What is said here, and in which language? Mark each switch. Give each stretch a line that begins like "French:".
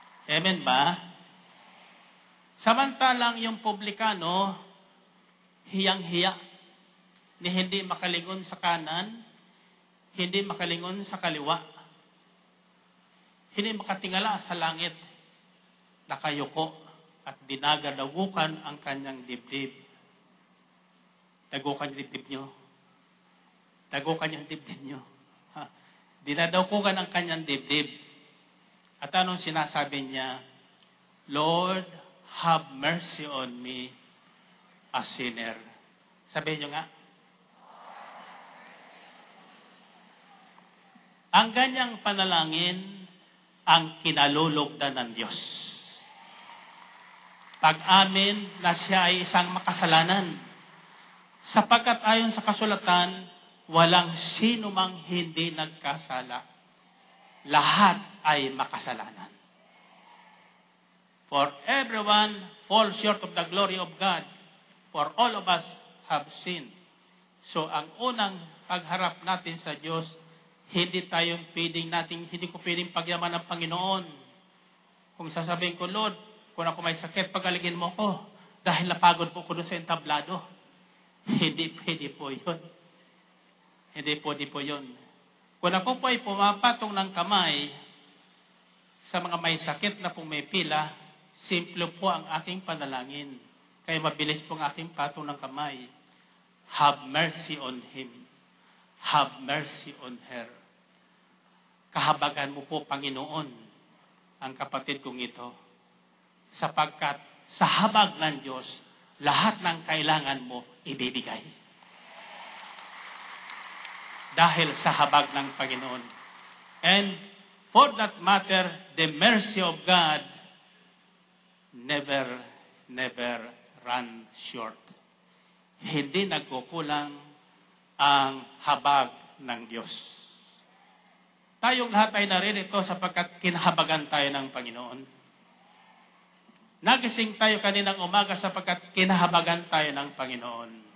Filipino: Amen ba? Samantalang yung publikano, hiyang-hiya, ni hindi makalingon sa kanan, hindi makalingon sa kaliwa, hindi makatingala sa langit, nakayuko at dinagadagukan ang kanyang dibdib. Dagukan yung dibdib nyo. Dagukan yung dibdib nyo. Dinadagukan ang kanyang dibdib. At anong sinasabi niya?
English: Lord, have mercy on me, a sinner.
Filipino: Sabihin nyo nga. Ang ganyang panalangin, ang kinalulugdan ng Diyos. Pag-amin na siya ay isang makasalanan. Sapagkat ayon sa kasulatan, walang sino mang hindi nagkasala. Lahat ay makasalanan.
English: For everyone falls short of the glory of God. For all of us have sinned.
Filipino: So, ang unang pagharap natin sa Diyos, hindi ko pwedeng pagyaman ng Panginoon. Kung sasabihin ko, Lord, kung ako may sakit, pagaligin mo ko. Dahil napagod po ko doon sa entablado. Hindi po yun. Hindi po yun. Kung ako po ay pumapatong ng kamay sa mga may sakit na pong may pila, simple po ang aking panalangin. Kaya mabilis po ang aking patong ng kamay.
English: Have mercy on him. Have mercy on her.
Filipino: Kahabagan mo po, Panginoon, ang kapatid kong ito. Sapagkat sa habag ng Diyos, lahat ng kailangan mo ibibigay. Dahil sa habag ng Panginoon.
English: And for that matter, the mercy of God never run short.
Filipino: Hindi nagkukulang ang habag ng Diyos. Tayong lahat ay naririto sapagkat kinahabagan tayo ng Panginoon. Nagising tayo kaninang umaga sapagkat kinahabagan tayo ng Panginoon.